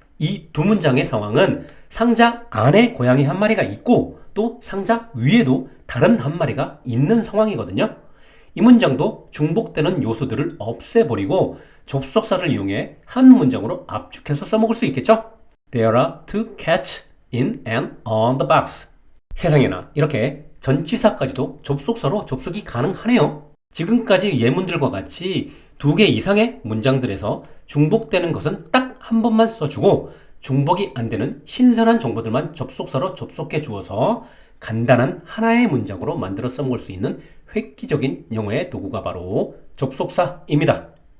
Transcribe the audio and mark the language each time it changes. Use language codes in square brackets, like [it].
[ko] 이 두 문장의 상황은 상자 안에 고양이 한 마리가 있고 또 상자 위에도 다른 한 마리가 있는 상황이거든요. 이 문장도 중복되는 요소들을 없애버리고 접속사를 이용해 한 문장으로 압축해서 써먹을 수 있겠죠? [en] There are two cats in and on the box. [ko] 세상에나 이렇게 전치사까지도 접속사로 접속이 가능하네요. 지금까지 예문들과 같이 2개 이상의 문장들에서 중복되는 것은 딱 한 번만 써주고 중복이 안 되는 신선한 정보들만 접속사로 접속해 주어서 간단한 하나의 문장으로 만들어 써먹을 수 있는 획기적인 영어의 도구가 바로 접속사입니다.